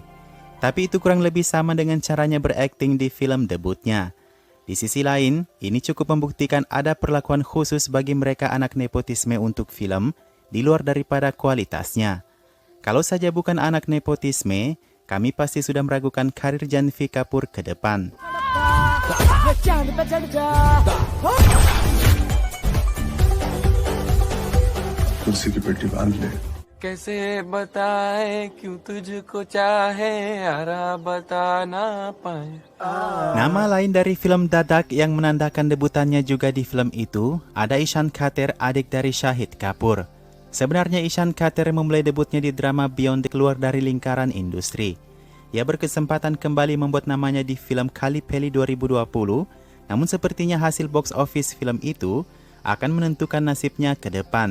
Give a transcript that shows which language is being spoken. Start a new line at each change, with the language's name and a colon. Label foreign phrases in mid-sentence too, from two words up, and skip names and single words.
Indonesian: Tapi itu kurang lebih sama dengan caranya berakting di film debutnya. Di sisi lain, ini cukup membuktikan ada perlakuan khusus bagi mereka anak nepotisme untuk film di luar daripada kualitasnya. Kalau saja bukan anak nepotisme, kami pasti sudah meragukan karir Janhvi Kapoor ke depan.
Hindi: कुर्सी की पेटी बांध ले. कैसे बताए क्यों तुझको चाहे यारा बता ना पाए.
Indonesian: Nama lain dari film Dadak yang menandakan debutannya juga di film itu ada Ishan Khater, adik dari Shahid Kapoor. Sebenarnya Ishan Khater memulai debutnya di drama Beyond keluar dari lingkaran industri. Ia berkesempatan kembali membuat namanya di film Kali Peli 2020, namun sepertinya hasil
English: box office
Indonesian: film itu akan menentukan nasibnya ke depan.